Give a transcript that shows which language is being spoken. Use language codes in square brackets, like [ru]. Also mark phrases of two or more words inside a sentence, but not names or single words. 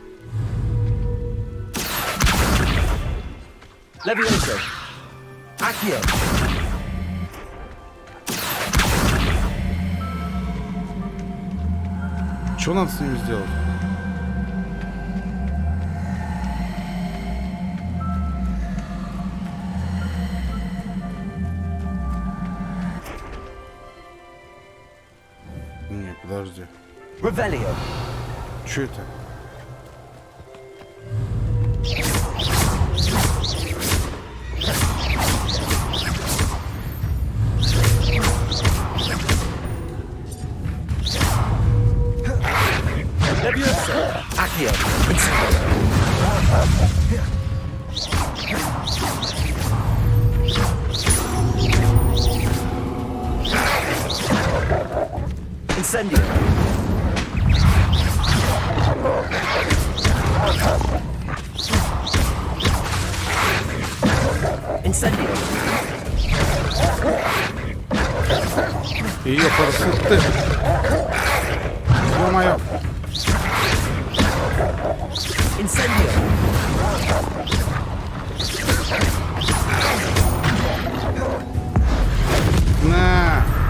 [en] Levioso. Accio. [ru] Что надо с ними сделать? Не, подожди. [en] Revelio. [ru] Что это? [en] Levioso. Accio. Incendio. Incendio. [ru] Ее парсуты. Ё-моё. [en] Incendio. [ru] На.